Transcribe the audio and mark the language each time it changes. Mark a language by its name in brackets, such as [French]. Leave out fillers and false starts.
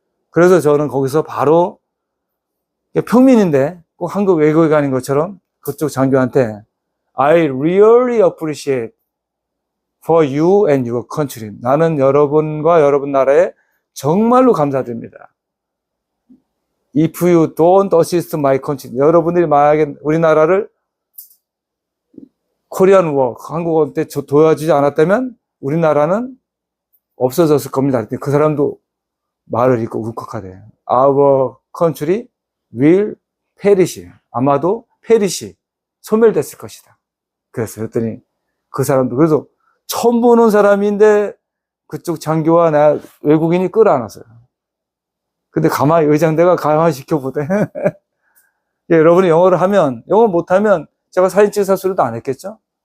[Korean] 그래서 저는 거기서 바로 평민인데 꼭 한국 외국에 가는 것처럼 그쪽 장교한테 [English] I really appreciate for you and your country. [Korean] 나는 여러분과 여러분 나라에 정말로 감사드립니다. [English] If you don't assist my country. [Korean] 여러분들이 만약에 우리나라를 코리안 워, 한국어 때 도와주지 않았다면 우리나라는 없어졌을 겁니다. 그 사람도 말을 읽고 울컥하대요. [English] Our country will perish. [Korean] 아마도 perish. 소멸됐을 것이다. 그랬어요. 그랬더니 그 사람도 그래서 처음 보는 사람인데 그쪽 장교와 나 외국인이 끌어안았어요. 근데 가만히 의장대가 가만히 지켜보대. 예, 여러분이 영어를 하면 영어 못하면 제가 사진 찍을 소리도 안 했겠죠?